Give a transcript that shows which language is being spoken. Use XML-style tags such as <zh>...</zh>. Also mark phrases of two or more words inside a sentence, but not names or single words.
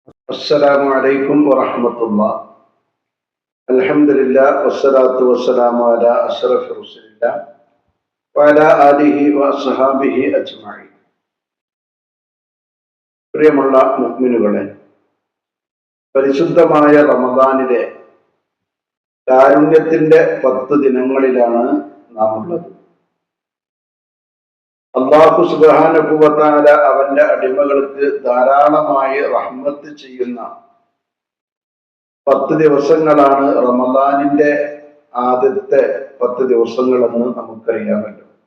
<ar>السلام عليكم ورحمة الله. الحمد لله والصلاة والسلام على أشرف رسول الله وعلى آله وأصحابه أجمعين.</ar> <ml>പ്രിയമുള്ള മുഅ്മിനുകളെ, പരിശുദ്ധമായ റമദാനിലെ കാരുണ്യത്തിന്റെ 10 ദിനങ്ങളിലാണ് നാം ഉള്ളത്.</ml> <ar>الله سبحانه وتعالى</ar> <ml>അവന്റെ അടിമകൾക്ക് ധാരാളമായി റഹ്മത്ത് ചെയ്യുന്ന 10 ദിവസങ്ങളാണ് റമദാനിന്റെ ആദ്യത്തെ 10 ദിവസങ്ങളെന്ന് നമുക്കറിയാമല്ലോ.</ml>